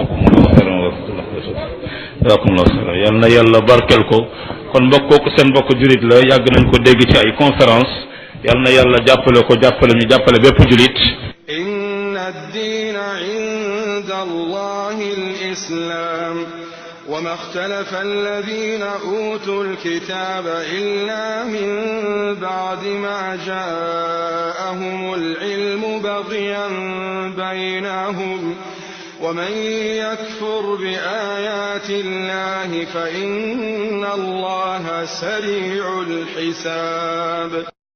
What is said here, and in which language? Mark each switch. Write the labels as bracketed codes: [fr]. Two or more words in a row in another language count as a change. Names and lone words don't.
[ar] جزاكم الله خيرا [wo] yal na yàlla barkel ko kon mbokk kooku seen mbokk julit la yàgg nañ ko dégg ci ay conférence yal na yàlla jàppale ko jàppale ñu jàppale bépp julit. [ar] إن الدين عند الله الإسلام وما اختلف الذين أوتوا الكتاب إلا من بعد ما جاءهم العلم بغيا بينهم ومن يكفر بآيات الله فإن الله سريع الحساب